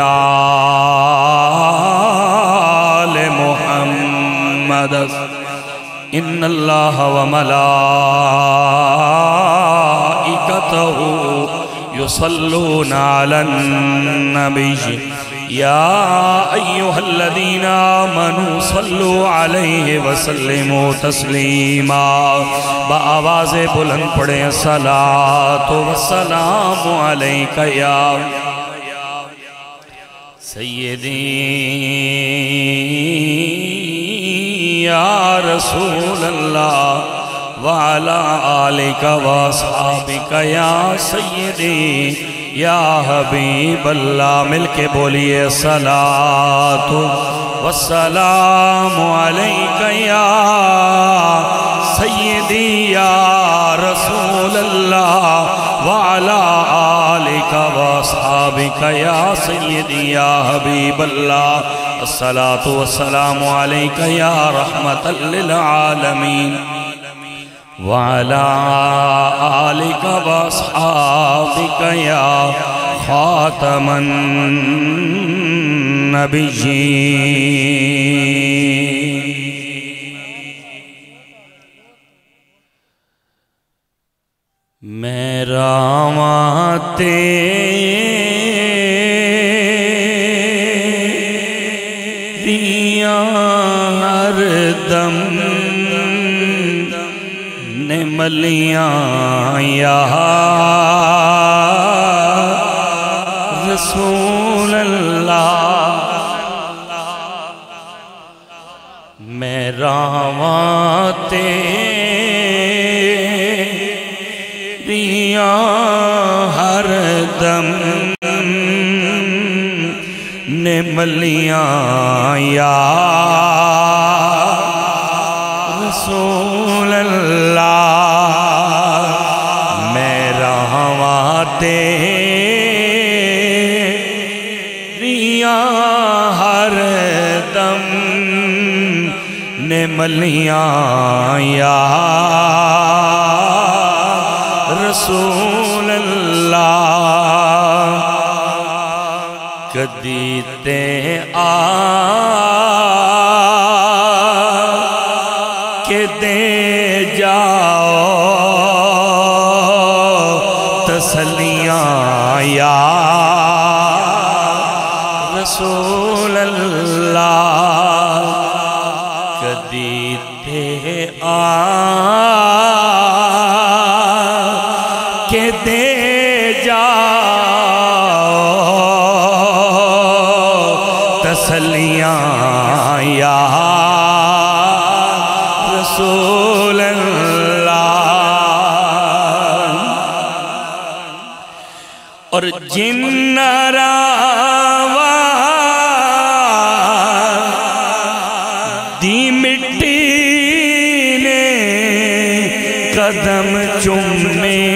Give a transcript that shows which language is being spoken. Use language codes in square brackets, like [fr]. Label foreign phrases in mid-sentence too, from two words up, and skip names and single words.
[ar] آل محمد ان اللہ وملائکتہ يصلون على النبي يا أيها الذين آمنوا صلوا عليه وسلموا تسليما [ur] بآواز بلند پڑھیں [ar] الصلاة والسلام عليك يا سيدي يا رسول الله وعلى آلك واصحابك يا سيدي يا حبيب الله [ur] مل کے بولیے [ar] الصلاة والسلام عليك يا سيدي يا رسول الله وعلى آلك واصحابك يا سيدي يا حبيب الله الصلاة والسلام عليك يا رحمة للعالمين وعلى آلك وأصحابك يا خاتم [pa] النبيين میں راواں تیریاں ہر دم نملیاں [ar] یا رسول اللہ [pa] میں راواں تیریاں ہر دم نملیاں یا [ar] رسول اللہ [pa] میں راواں تیریاں ہر دم نملیاں [ar] یا رسول اللہ [pa] کدی تے آ کے دے جاؤ تسلیاں [ar] یا رسول اللہ [pa] کدی تے آ کے دے جاؤ تسلیاں یا [ar] رسول اللہ [pa] اور جن راواں دی مٹی نے قدم چومے